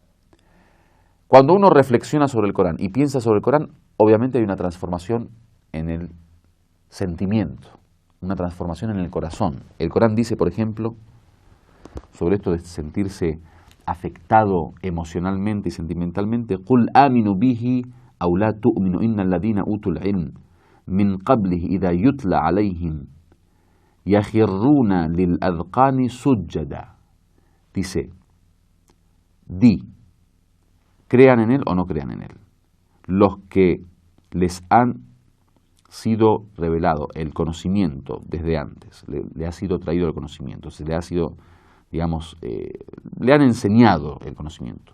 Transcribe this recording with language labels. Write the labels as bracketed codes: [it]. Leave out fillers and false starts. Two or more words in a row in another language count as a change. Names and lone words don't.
[es] Cuando uno reflexiona sobre el Corán y piensa sobre el Corán, obviamente hay una transformación en el sentimiento, una transformación en el corazón. El Corán dice, por ejemplo, sobre esto de sentirse afectado emocionalmente y sentimentalmente, [ar] قُلْ آمِنُوا بِهِ أَوْ لَا تُؤْمِنُوا إِنَّ الَّذِينَ أُوتُوا الْعِلْمَ مِنْ قَبْلِهِ إِذَا يُتْلَى عَلَيْهِمْ يَخِرُّونَ لِلْأَذْقَانِ سُجَّدًا. [es] Dice, di, crean en él o no crean en él. Los que les han sido revelado el conocimiento desde antes, le ha sido traído el conocimiento, se le ha sido, digamos, le han enseñado el conocimiento.